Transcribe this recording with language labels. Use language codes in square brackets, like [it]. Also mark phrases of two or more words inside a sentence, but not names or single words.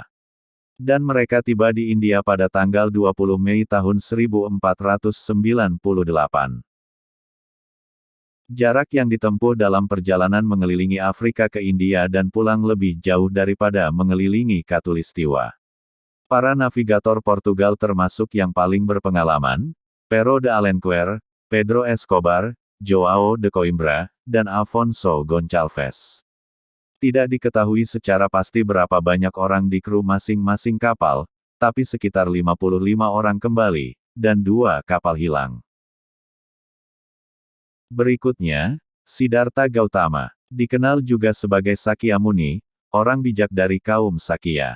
[id] Dan mereka tiba di India pada tanggal 20 Mei tahun 1498. Jarak yang ditempuh dalam perjalanan mengelilingi Afrika ke India dan pulang lebih jauh daripada mengelilingi Khatulistiwa. Para navigator Portugal termasuk yang paling berpengalaman, Pero de Alenquer, Pedro Escobar, João de Coimbra, dan Afonso Gonçalves. Tidak diketahui secara pasti berapa banyak orang di kru masing-masing kapal, tapi sekitar 55 orang kembali, dan 2 kapal hilang. Berikutnya, Siddhartha Gautama, dikenal juga sebagai Sakya Muni, orang bijak dari kaum Sakya.